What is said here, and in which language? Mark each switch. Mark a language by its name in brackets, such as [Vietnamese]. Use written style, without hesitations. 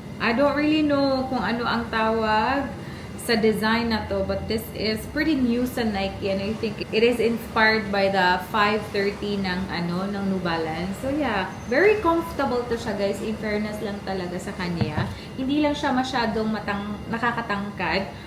[English] I don't really know [Filipino] kung ano ang tawag sa design na to. [English] But this is pretty new sa Nike. And I think it is inspired by the 530 ng New Balance. So, yeah. [Filipino] Very comfortable to siya, guys. In fairness lang talaga sa kanya. Hindi lang siya masyadong nakakatangkad.